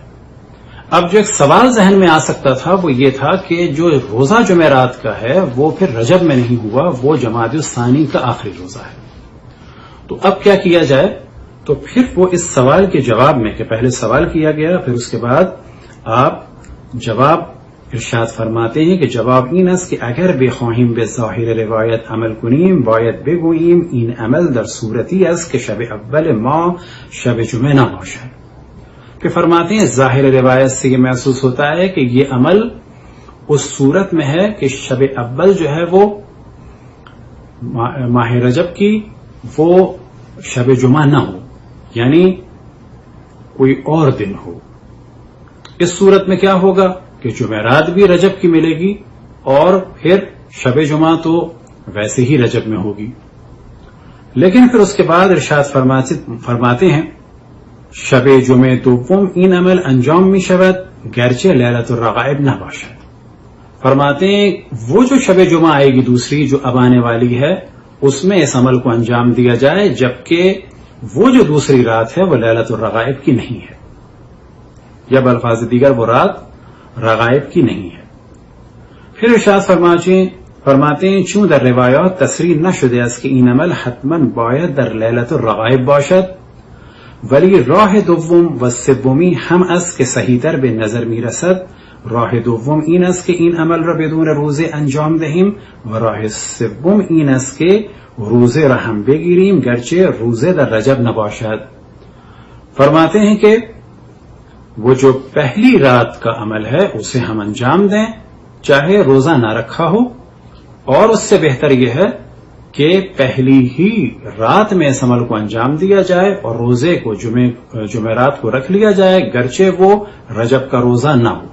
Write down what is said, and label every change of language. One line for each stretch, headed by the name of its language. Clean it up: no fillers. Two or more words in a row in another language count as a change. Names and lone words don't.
Urdu: اب جو ایک سوال ذہن میں آ سکتا تھا وہ یہ تھا کہ جو روزہ جمعرات کا ہے وہ پھر رجب میں نہیں ہوا، وہ جمادی الثانی کا آخری روزہ ہے، تو اب کیا کیا جائے؟ تو پھر وہ اس سوال کے جواب میں کہ پہلے سوال کیا گیا، پھر اس کے بعد آپ جواب ارشاد فرماتے ہیں کہ
Persian: جواب این است که اگر بخواهیم به ظاهر روایت عمل کنیم باید بگوییم این عمل در صورتی است که شب اول ماه شب جمعه نباشد.
Urdu: کہ فرماتے ہیں ظاہر روایت سے یہ محسوس ہوتا ہے کہ یہ عمل اس صورت میں ہے کہ شب اول جو ہے وہ ماہ رجب کی وہ شب جمعہ نہ ہو، یعنی کوئی اور دن ہو. اس صورت میں کیا ہوگا کہ جمعرات بھی رجب کی ملے گی اور پھر شب جمعہ تو ویسے ہی رجب میں ہوگی. لیکن پھر اس کے بعد ارشاد فرماتے ہیں
Persian: شب جمعه دوم این عمل انجام می شود گرچه لیلت الرغائب نہ باشد.
Urdu: فرماتے ہیں وہ جو شب جمعہ آئے گی دوسری جو اب آنے والی ہے اس میں اس عمل کو انجام دیا جائے، جبکہ وہ جو دوسری رات ہے وہ لیلت الرغائب کی نہیں ہے، یا بالفاظ دیگر وہ رات رغائب کی نہیں ہے. پھر ارشاد فرماتے ہیں
Persian: چون در روایات تصریح نشده است که این عمل حتما باید در لیلت الرغائب باشد، ولی راه دوم و سومی هم است که صحیح‌تر به نظر می‌رسد. راه دوم این است که این عمل را بدون روزه انجام دهیم و راه سوم این است که روزه را هم بگیریم گرچه روزه در رجب نباشد.
Urdu: فرماتے ہیں کہ وہ جو پہلی رات کا عمل ہے اسے ہم انجام دیں چاہے روزہ نہ رکھا ہو، اور اس سے بہتر یہ ہے کہ پہلی ہی رات میں اس عمل کو انجام دیا جائے اور روزے کو جمعرات کو رکھ لیا جائے گرچہ وہ رجب کا روزہ نہ ہو.